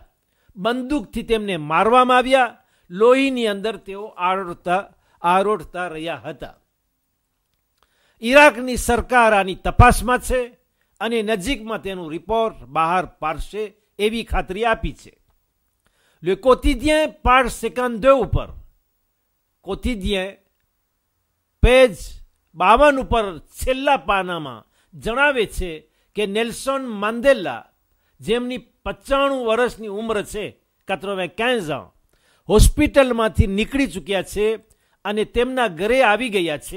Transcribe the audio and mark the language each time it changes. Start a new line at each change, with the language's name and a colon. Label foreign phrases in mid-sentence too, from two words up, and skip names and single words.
Gujarati: બંદૂકથી તેમને મારવામાં આવ્યા. લોહીની અંદર તેઓ આરોટતા રહ્યા હતા. ઈરાકની સરકાર આની તપાસમાં છે અને નજીકમાં તેનું રિપોર્ટ બહાર પાડશે એવી ખાતરી આપી છે. Le quotidien page 52 ઉપર, quotidien પેજ 52 ઉપર છેલ્લા પાનામાં જણાવે છે કે નેલ્સન મંડેલા, જેમની 95 વર્ષની ઉંમર છે, 95 ans, હોસ્પિટલમાંથી નીકળી ચૂક્યા છે અને તેમના ઘરે આવી ગયા છે.